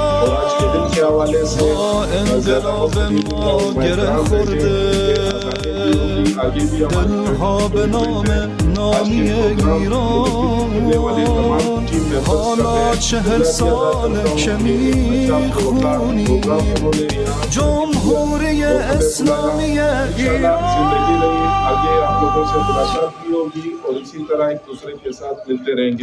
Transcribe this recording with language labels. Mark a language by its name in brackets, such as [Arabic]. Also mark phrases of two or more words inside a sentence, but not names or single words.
[Persian] با انقلاب ما گره خورده دلها به نام نامی ایران، حالا 40 ساله که میخونی جمهوری اسلامی ایران. [Hindi] आगे आप लोगों से मुलाकात भी होगी और इसी तरह एक दूसरे के साथ मिलते रहेंगे।